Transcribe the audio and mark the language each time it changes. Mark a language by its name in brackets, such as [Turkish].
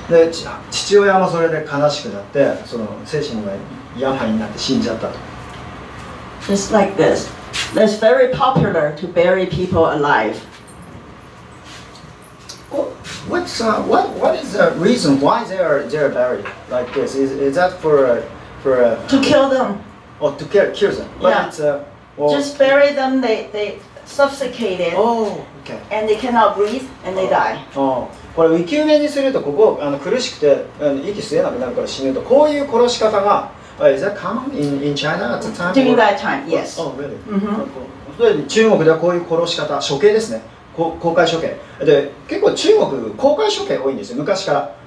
[Japanese] で父親もそれで悲しくなって、その精神が病になって死んじゃったと。 [English] Just like this. It's very popular to bury people alive. What is the reason why they're buried like this? Is that for To kill them. or to kill them? But Yeah. it's, Just bury them, they suffocated, Oh, okay. and they cannot breathe, and they die. [Japanese] これ生き埋めにすると、ここ苦しくて息吸えなくなるから死ぬと、こういう殺し方が [English] Is that common in China at the time? During that time, yes. Oh, really? [Japanese] それで中国ではこういう殺し方、処刑ですね。公開処刑で、結構中国公開処刑多いんですよ、昔から。